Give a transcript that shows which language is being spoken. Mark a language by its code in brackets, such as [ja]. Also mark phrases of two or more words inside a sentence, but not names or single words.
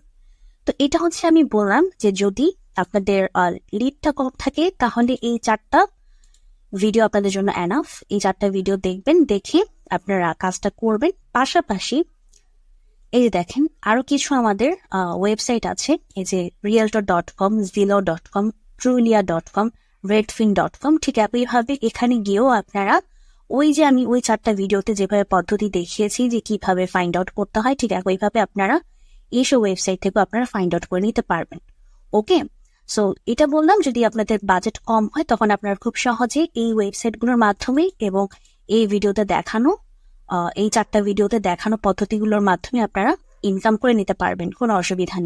[bn] তো এটা আমি বললাম যে যদি আপনাদের লিডটা কম থাকে, তাহলে এই 4টা ভিডিও আপনাদের জন্য এনাফ। এই 4টা ভিডিও দেখবেন, দেখে আপনারা কাজটা করবেন। পাশাপাশি এই যে দেখেন আরো কিছু আমাদের ওয়েবসাইট আছে, এই যে realtor.com, zillow.com, trulia.com, redfin.com। ঠিক একইভাবে এখানে গিয়েও আপনারা ওই যে আমি ওই 4টা ভিডিওতে যেভাবে পদ্ধতি দেখিয়েছি যে কিভাবে [en] find out [bn] করতে হয়, ঠিক একইভাবে আপনারা এইসব ওয়েবসাইট থেকে আপনারা [en] find out [bn] করে নিতে পারবেন। [en] okay, so [bn] এটা বললাম যদি আপনাদের বাজেট কম হয়, তখন আপনারা খুব সহজে এই ওয়েবসাইটগুলোর মাধ্যমে এবং এই ভিডিওতে দেখানো এই 4টা ভিডিওতে দেখানো পদ্ধতিগুলোর মাধ্যমে আপনারা ইনকাম করে নিতে পারবেন, কোনো অসুবিধা নেই।